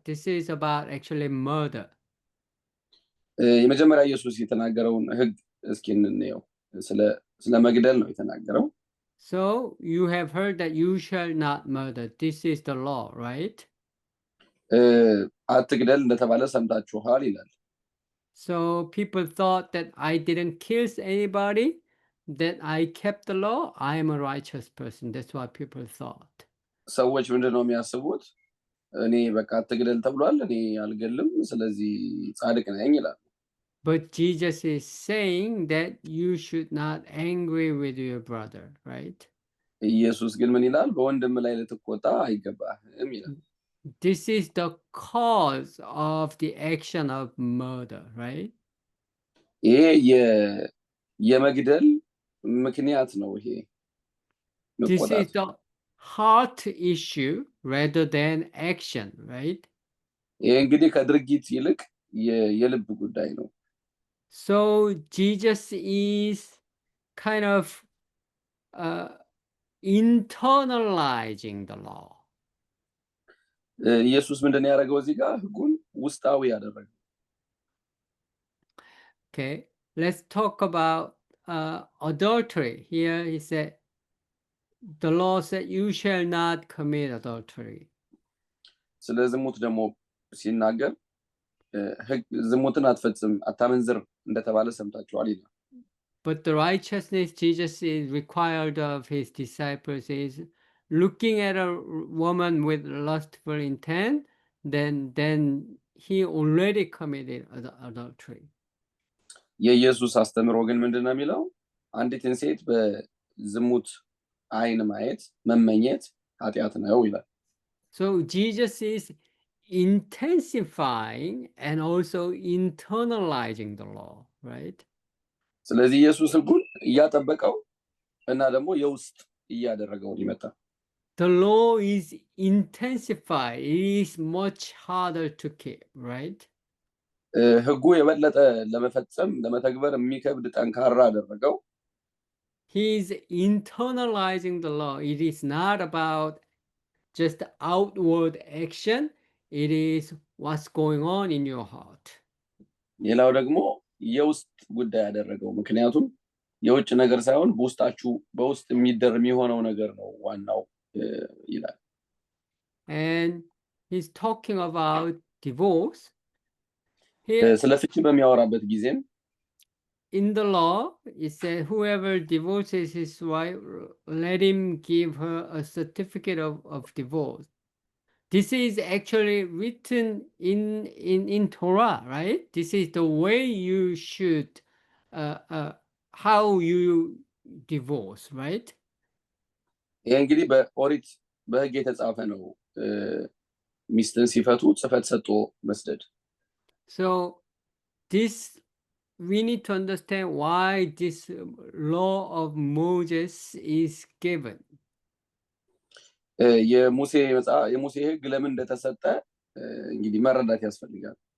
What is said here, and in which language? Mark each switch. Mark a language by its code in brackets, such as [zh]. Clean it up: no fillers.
[en] This is about actually murder. [am] የመጀመሪያ ኢየሱስ የተናገረውን ህግ እስኪ እንየው ስለ መግደል ነው የተናገረው [en] So you have heard that you shall not murder. This is the law, right? [am] አትግደል እንደተባለ ሰምታችኋል ይላል [en] So people thought that I didn't kill anybody, that I kept the law, I am a righteous person. That's what people thought. [am] ሰዎች ምንድነው የሚያስቡት እኔ በቃ አትግደል ተብሏል እኔ አልገልም ስለዚህ ጻድቅ ነኝ ይላል [en] But Jesus is saying that you should not angry with your brother, right? [am] ኢየሱስ ግን ምን ይላል በወንድም ላይ ልትቆጣ አይገባህም ይላል [en] This is the cause of the action of murder, right? [am] ይሄ የመግደል ምክንያት ነው ይሄ [en] This [am] መቆጣት [en] is the heart issue rather than action, right? [am] ይሄ እንግዲህ ከድርጊት ይልቅ የልብ ጉዳይ ነው [en] So Jesus is kind of internalizing the law. [am] ኢየሱስ ምንድነው ያደረገው እዚህ ጋር ህጉን ውስጣዊ ያደረገው [en] Okay, let's talk about adultery. Here he said, the law said you shall not commit adultery. [am] ስለ ዝሙት ደግሞ ሲናገር ዝሙትን አትፈጽም አታመንዝር እንደተባለ ሰምታችኋል ይላል [en] But the righteousness Jesus is required of his disciples is looking at a woman with lustful intent, then he already committed adultery. [am] የኢየሱስ አስተምሮ ግን ምንድነው የሚለው አንዲትን ሴት በዝሙት አይን ማየት መመኘት ኃጢአት ነው ይላል [en] So Jesus is intensifying and also internalizing the law, right? [am] ስለዚህ ኢየሱስ ህጉን እያጠበቀው እና ደግሞ የውስጥ እያደረገው ይመጣ [en] The law is intensified. It is much harder to keep, right? [am] ህጉ የበለጠ ለመፈጸም ለመተግበር የሚከብድ ጠንካራ አደረገው [en] He is internalizing the law. It is not about just outward action. It is what's going on in your heart. [am] ሌላው ደግሞ የውስጥ ጉዳይ ያደረገው ምክንያቱም የውጭ ነገር ሳይሆን በውስጥ የሚሆነው ነገር ነው ዋናው ይላል [en] And he's talking about divorce. [am] ስለ ፍቺ በሚያወራበት ጊዜም [en] In the law, it says whoever divorces his wife, let him give her a certificate of divorce. This is actually written in Torah, right? This is the way you should, how you divorce, right? [am] ይሄ እንግዲህ በኦሪት በህግ የተጻፈ ነው ሚስትን ሲፈቱ ጽፈት ሰጥቶ መስደድ [en] So this we need to understand why this law of Moses is given. [am] የሙሴ ህግ ለምን እንደተሰጠ እንግዲህ መረዳት ያስፈልጋል